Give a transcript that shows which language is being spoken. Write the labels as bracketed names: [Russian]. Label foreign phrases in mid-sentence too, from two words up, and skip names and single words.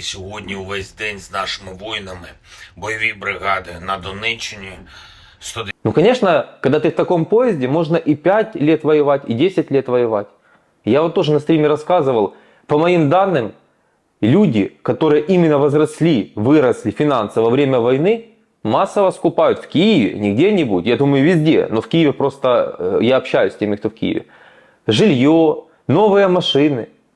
[Ukrainian] Сьогодні увесь день з нашими воїнами. Бойові бригади на Донеччині. [Russian] Ну, конечно, когда ты в таком поезде, можно и 5 лет воевать, и 10 лет воевать. Я вот тоже на стриме рассказывал, по моим данным, люди, которые именно возросли, выросли финансово во время войны, массово скупают в Киеве, не где-нибудь, я думаю везде, но в Киеве просто, я общаюсь с теми, кто в Киеве, жилье, новые машины.